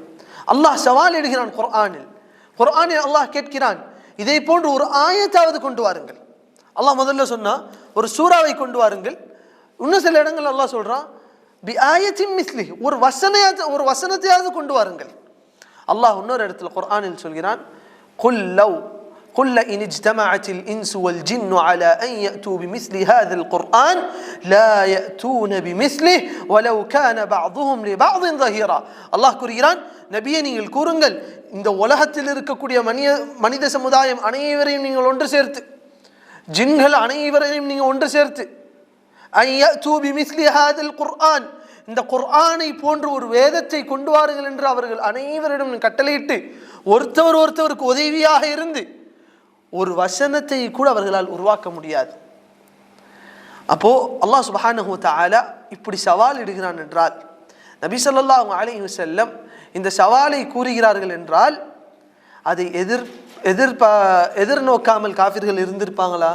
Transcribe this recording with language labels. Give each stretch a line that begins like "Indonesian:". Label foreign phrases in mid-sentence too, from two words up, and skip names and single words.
Tamil: அல்லாஹ் சவால் இடுகிறான் குர்ஆனில் அல்லாஹ் கேட்கிறான், இதை போன்று ஒரு ஆயத்தாவது கொண்டு வாருங்கள். அல்லாஹ் முதல்ல சொன்னா ஒரு சூறாவை கொண்டு வாருங்கள். இன்னும் சில இடங்கள் அல்லாஹ் சொல்றான்
Arabic: بآية مثله,
Tamil: ஒரு வசனத்தையாவது கொண்டு வாருங்கள். அல்லாஹ் இன்னொரு இடத்துல குர்ஆனில் சொல்கிறான்,
Arabic: قل إن اجتمعت الإنس والجن على أن يأتوا بمثل هذا القرآن لا يأتون بمثله ولو كان بعضهم لبعض ظهيرا.
Tamil: அல்லாஹ் கூறுகிறான், நபியே நீங்கள் கூறுங்கள், இந்த உலகத்தில் இருக்கக்கூடிய மனித சமுதாயம் அனைவரையும் நீங்கள் ஒன்று சேர்த்து, ஜின்கள் அனைவரையும் நீங்கள் ஒன்று சேர்த்து,
Arabic: أن يأتوا بمثل هذا القرآن,
Tamil: இந்த குர்ஆனை போன்ற ஒரு வேதத்தை கொண்டு வாருங்கள் என்று அவர்கள் அனைவரிடம் கட்டளையிட்டு ஒருத்தவருக்கு உதவியாக இருந்து ஒரு வசனத்தை கூட அவர்களால் உருவாக்க முடியாது. அப்போ
Arabic: الله سبحانه وتعالى
Tamil: இப்படி சவால் இடுகிறான் என்றால், நபி
Arabic: صلى الله عليه وسلم
Tamil: இந்த சவாலை கூறுகிறார்கள் என்றால் அதை எதிர்நோக்காமல் காஃபிர்கள் இருந்திருப்பாங்களா?